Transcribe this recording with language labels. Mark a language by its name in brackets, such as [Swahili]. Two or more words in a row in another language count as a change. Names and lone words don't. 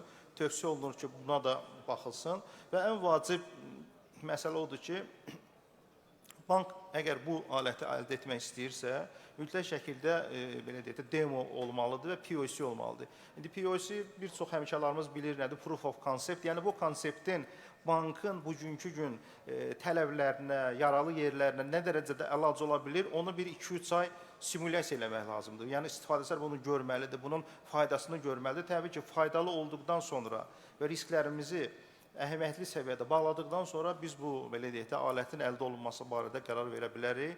[Azerbaijani] Tövsiyə olunur ki, buna da baxılsın və ən vacib məsələ odur ki, bank əgər bu aləti əldə etmək istəyirsə, mütləq şəkildə belə deyək də demo olmalıdır və POC olmalıdır. İndi POC bir çox həmkarlarımız bilir nədir? [English] Proof of concept. [Azerbaijani] Yəni bu konseptin bankın bugünkü gün tələblərinə, yaralı yerlərinə nə dərəcədə əlac ola bilir, onu bir 2-3 ay simulyasiya eləmək lazımdır. Yəni istifadəçilər bunu görməlidir, bunun faydasını görməlidir. Təbii ki, faydalı olduqdan sonra və risklərimizi əhəmiyyətli səviyyədə bağladıqdan sonra biz bu belə deyək də alətin əldə olunması barədə qərar verə bilərik.